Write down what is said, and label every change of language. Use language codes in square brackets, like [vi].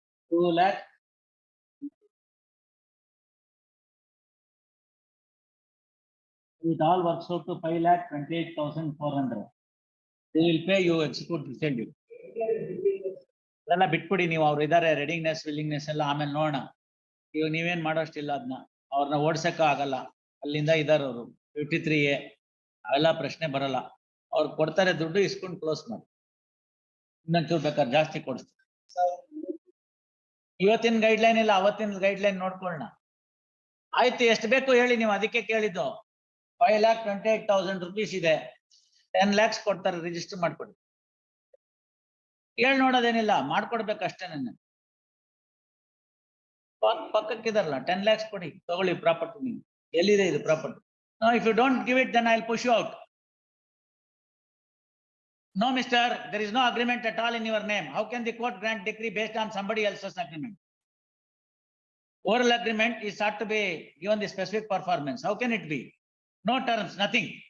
[en] 2 lakh. It all works out to 5,28,400. They will pay you execute the schedule. [kn] ಅದೆಲ್ಲ ಬಿಟ್ಬಿಡಿ ನೀವು. ಅವ್ರು ಇದಾರೆ ರೆಡಿಂಗ್ನೆಸ್ ವಿಲ್ಲಿಂಗ್ನೆಸ್ ಎಲ್ಲ ಆಮೇಲೆ ನೋಡೋಣ. ಇವಾಗ ನೀವೇನ್ ಮಾಡೋಷ್ಟಿಲ್ಲ ಅದನ್ನ. ಅವ್ರನ್ನ ಓಡ್ಸಕ್ಕ ಆಗಲ್ಲ. ಅಲ್ಲಿಂದ ಇದಾರೆ ಅವರು 53A. ಅವೆಲ್ಲ ಪ್ರಶ್ನೆ ಬರಲ್ಲ. ಅವ್ರು ಕೊಡ್ತಾರೆ ದುಡ್ಡು, ಇಸ್ಕೊಂಡು ಕ್ಲೋಸ್ ಮಾಡಿ. ಇನ್ನೊಂಚೂರು ಬೇಕಾದ್ರೆ ಜಾಸ್ತಿ ಕೊಡಿಸ್ತಾರೆ. ಇವತ್ತಿನ ಗೈಡ್ಲೈನ್ ಇಲ್ಲ, ಅವತ್ತಿನ ಗೈಡ್ಲೈನ್ ನೋಡ್ಕೊಳ್ಳೋಣ. ಆಯ್ತು ಎಷ್ಟು ಬೇಕು ಹೇಳಿ ನೀವು. ಅದಕ್ಕೆ ಕೇಳಿದ್ದು. 5,28,000 rupees ಇದೆ. 10 lakhs ಕೊಡ್ತಾರೆ, ರಿಜಿಸ್ಟರ್ ಮಾಡ್ಕೊಡಿ. ನೋಡೋದೇನಿಲ್ಲ, ಮಾಡ್ಕೊಡ್ಬೇಕಷ್ಟೇ. ನನ್ನ ಪಕ್ಕಕ್ಕಿದಾರಲ್ಲ 10 lakhs ಕೊಡಿ, ತಗೊಳ್ಳಿ ಪ್ರಾಪರ್ಟಿ. ನೀವು ಎಲ್ಲಿದೆ ಇದು property? [en] No, if you don't give it, then I'll push you out. No, mister, there is no agreement at all in your name. How can the court grant decree based on somebody else's agreement? Oral agreement is sought to be given the specific performance. How can it be? No terms, nothing.